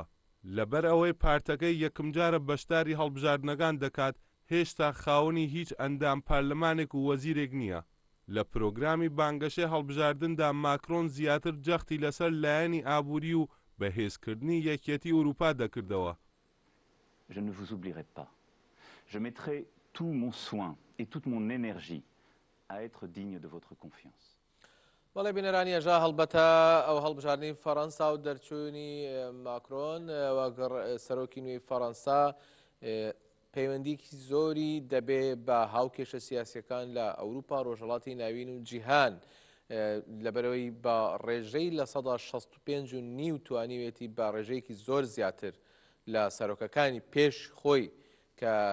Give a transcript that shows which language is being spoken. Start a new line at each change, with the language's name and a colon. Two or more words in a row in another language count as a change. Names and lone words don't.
Central Kurdish: لەبەر ئەوەی پارتەکەی یەکم جارە بەشداری هەڵبژاردنەکان دەکات، هێشتا خاوەنی هیچ ئەندام پارلەمانێک و وەزیرێک نییە. لە پرۆگرامی بانگەشەی هەڵبژاردندا ماکرۆن زیاتر جەختی لەسەر لایەنی ئابووری و بەهێزکردنی یەکێتی ئوروپا دەکردەوە.
French: Je ne vous oublierai pas. Je mettrai tout mon soin et toute mon énergie à être digne de votre confiance.
Central Kurdish: بەڵێ بینەرانی ئێژا هەڵبەتە ئەو هەڵبژاردننی فەڕەنسا و دەرچوونی ماکرۆن وەگەڕ سەرۆکی نوێی فەڕەنسا پەیوەندیکی زۆری دەبێ بە هاوکێشە سیاسیەکان لە ئەوروپا، ڕۆژهەڵاتی ناوین و جیهان، لەبەرەوەی بە ڕێژەی لە 65.5 توانیوێتی بە ڕێژەیەکی زۆر زیاتر لە سەرۆکەکانی پێش خۆی کە